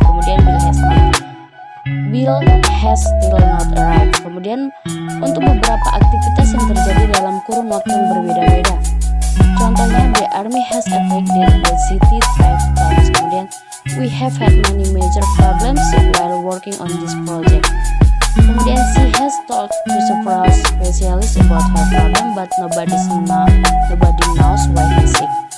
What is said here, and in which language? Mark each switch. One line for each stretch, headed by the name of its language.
Indonesian: Kemudian
English: Bill has still not arrived.
Indonesian: Kemudian untuk beberapa aktivitas yang terjadi dalam kurun waktu yang berbeda-beda, contohnya
English: the army has attacked the city 5 times.
Indonesian: Kemudian
English: we have had many major problems while working on this project.
Indonesian: Kemudian
English: she has talked to several specialists about her problem but nobody knows why he's sick.